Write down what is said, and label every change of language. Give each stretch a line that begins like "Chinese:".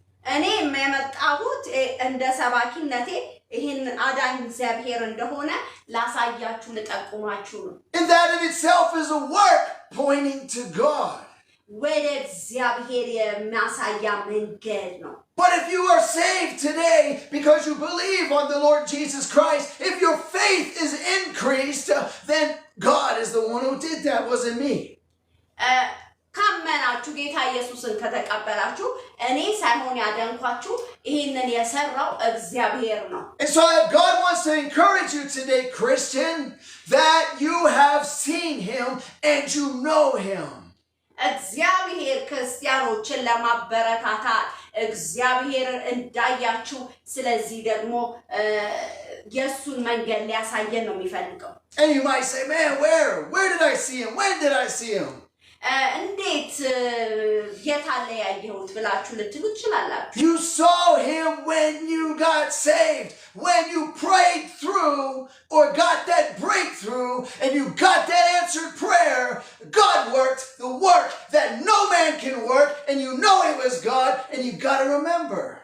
Amharic: እኔ የመጣሁት እንደ ሰባኪነቴ ይህን አዳኝ እግዚአብሔር እንደሆነ ላሳያችሁ ልጠቁማችሁ ነው።
English: And that in itself is a work pointing to God.
Amharic: ወደ እግዚአብሔር የሚያሳያ መንገድ ነው።
English: But if you are saved today because you believe on the Lord Jesus Christ, if your faith is increased, then God is the one who did that, wasn't me.
Amharic: ካመናችሁ ጌታ ኢየሱስን ከተቀበላችሁ እኔ ሳይሆን ያዳንኳችሁ ይሄንን የሰራው እግዚአብሔር ነው።
English: And so God wants to encourage you today, Christian, that you have seen him and you know him.
Amharic: እግዚአብሔር ክርስቲያኖችን ለማበረታታት እግዚአብሔርን እንዳያችሁ ስለዚህ ደግሞ የሱን መንገድ ሊያሳየን ነው የሚፈልገው።
English: And you might say, man, where did I see him? When did I see him?
Amharic: እንዴት የታለ ያየሁት ብላችሁ ልትሉ ትችላላችሁ።
English: You saw him when you got saved, when you prayed through or got that breakthrough and you got that answered prayer. God worked the work that no man can work, and you know it was God, and you got to remember.